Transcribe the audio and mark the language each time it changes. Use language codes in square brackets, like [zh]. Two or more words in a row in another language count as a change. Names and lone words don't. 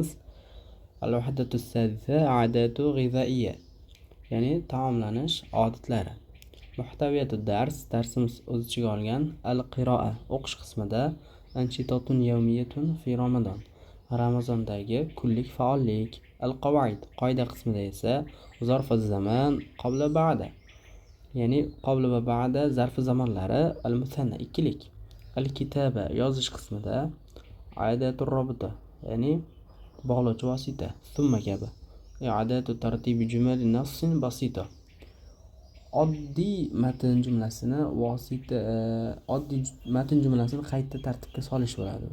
[ar] الوحدة السادسة عادات غذائية, [uz] ya'ni taomlanish odatlari. [ar] محتويات الدرس, [uz] darsimiz o'z ichiga olgan al-qiroa o'qish qismida [ar] أنشطة يومية في رمضان, [uz] Ramazondagi kunlik faollik. Al-qawaid, qoida qismida esa [ar] ظرف زمان قبل بعد, [uz] ya'ni qabla va ba'da zarf zamonlari. [ar] Al-musanna, ikkilik. Al-kitaba, [uz] yozish qismida [ar] أداة الربط, [uz] ya'ni bog'lovchi vosita. [ar] ثم كابي إعادة ترتيب جمل نص بسيط, [uz] oddiy matn jumlasini oddiy matn jumlasini qayta tartibga solish bo'ladi.